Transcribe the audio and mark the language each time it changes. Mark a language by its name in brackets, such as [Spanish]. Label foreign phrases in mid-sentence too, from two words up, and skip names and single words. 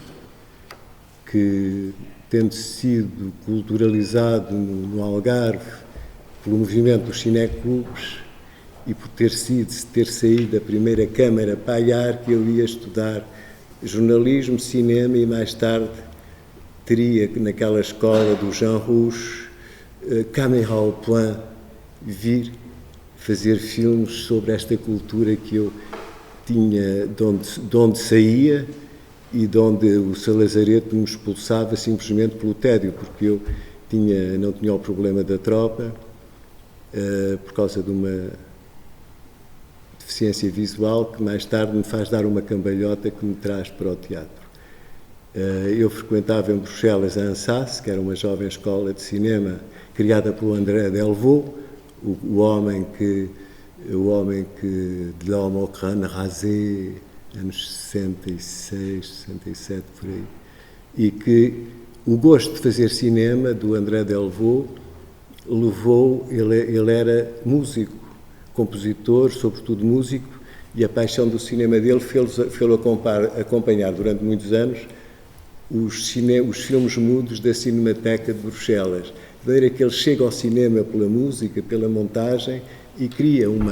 [Portuguese] que, tendo sido culturalizado no Algarve pelo movimento dos cineclubes e por ter saído da primeira Câmara Paiar, que eu ia estudar jornalismo, cinema e mais tarde teria naquela escola do Jean Rouch, [French] caméra au point, [Portuguese] vir fazer filmes sobre esta cultura que eu tinha, de onde saía e de onde o Salazareto me expulsava simplesmente pelo tédio, porque eu não tinha o problema da tropa, por causa de uma deficiência visual que mais tarde me faz dar uma cambalhota que me traz para o teatro. Eu frequentava em Bruxelas a ANSAS, que era uma jovem escola de cinema criada pelo André Delvaux, o homem que de L'Homme au crâne rasé, anos 66, 67, por aí, e que o gosto de fazer cinema do André Delvaux levou, ele era músico, compositor, sobretudo músico, e a paixão do cinema dele fez-o acompanhar durante muitos anos os filmes mudos da Cinemateca de Bruxelas, de maneira que ele chega ao cinema pela música, pela montagem e cria